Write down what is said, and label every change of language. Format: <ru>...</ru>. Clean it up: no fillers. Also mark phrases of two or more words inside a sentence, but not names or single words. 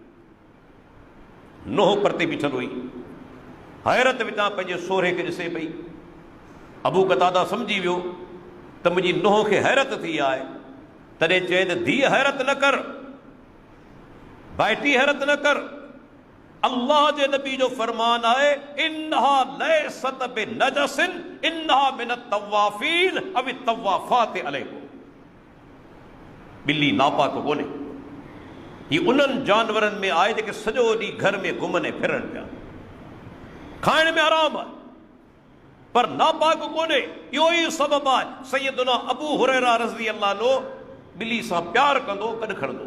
<sd>नोह परते बीठल हुई, हैरत विचां पंहिंजे सोहरे खे ॾिसे पई। अबू कतादा सम्झी वियो त मुंहिंजी नोह खे हैरत थी आहे, तॾहिं चए त धीअ हैरत न कर, भाइटी हैरत न कर। अल्लाह जे नबी जो फरमान आहे,</sd> <ar>إنها ليست بنجس إنها من الطوافين أو الطوافات عليكم.</ar> <sd>बिल्ली नापाक कोन्हे, ही उन्हनि जानवरनि में आहे जेके सॼो ॾींहुं घर में घुमनि फिरनि पिया, खाइण में आराम आहे, पर नापाक कोन्हे। इहो ई सबबु आहे सैयदना अबू हुरैरा</sd> <ar>رضي الله عنه</ar> <sd>बिल्ली सां प्यार कंदो, गॾु खणंदो।</sd>